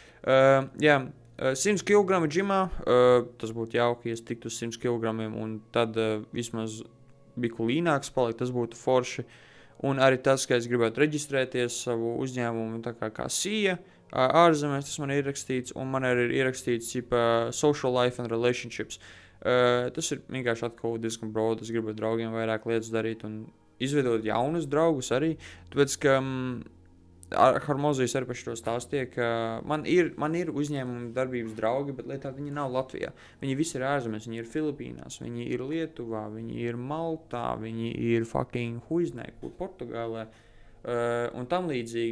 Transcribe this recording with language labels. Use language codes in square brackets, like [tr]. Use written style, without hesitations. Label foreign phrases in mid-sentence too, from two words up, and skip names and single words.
[lv] 100 kg džimā, tas būtu jauki, ja es tiktu uz 100 kg, un tad vismaz biku līnāks palikt, tas būtu forši. Un arī tas, ka es gribētu reģistrēties savu uzņēmumu tā kā SIA ārzemēs, tas man ir ierakstīts, un man arī ir ierakstīts [en] social life and relationships. [lv] Tas ir vienkārši atkal diezgan broad, es gribu draugiem vairāk lietas darīt un izveidot jaunus draugus arī, tāpēc, ka Harmozijas arī par šo stāstīja, ka man ir uzņēmuma darbības draugi, bet lietā viņi nav Latvijā. Viņi visi ir ārzemēs, viņi ir Filipīnās, viņi ir Lietuvā, viņi ir Maltā, viņi ir fucking Huiznēkur, Portugālē un tam līdzīgi.